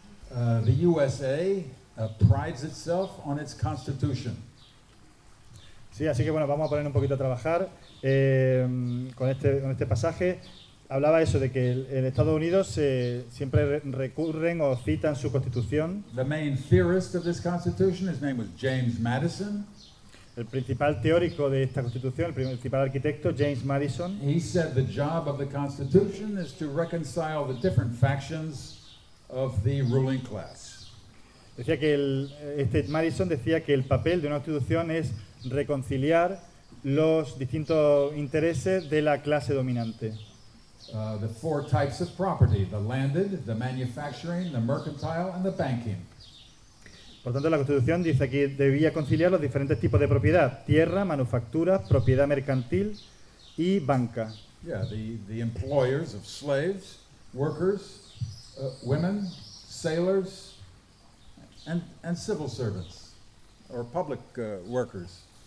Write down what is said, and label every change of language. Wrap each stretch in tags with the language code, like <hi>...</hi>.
<en>The USA prides itself on its constitution.</en> <es>Sí, así que bueno, vamos a poner un poquito a trabajar con este pasaje. Hablaba eso de que en Estados Unidos siempre recurren o citan su constitución.</es> <en>The main theorist of this constitution, his name was James Madison.</en> <es>El principal teórico de esta constitución, el principal arquitecto, James Madison.</es> <en>He said the job of the constitution is to reconcile the different factions of the ruling class.</en> <es>Decía que Madison decía que el papel de una constitución es reconciliar los distintos intereses de la clase dominante.</es> <en>The four types of property: the landed, the manufacturing, the mercantile, and the banking.</en> <es>Por tanto, la constitución dice que debía conciliar los diferentes tipos de propiedad: tierra, manufactura, propiedad mercantil y banca.</es> <en>Yeah, the employers of slaves, workers, women, sailors, and civil servants, or public workers.</en>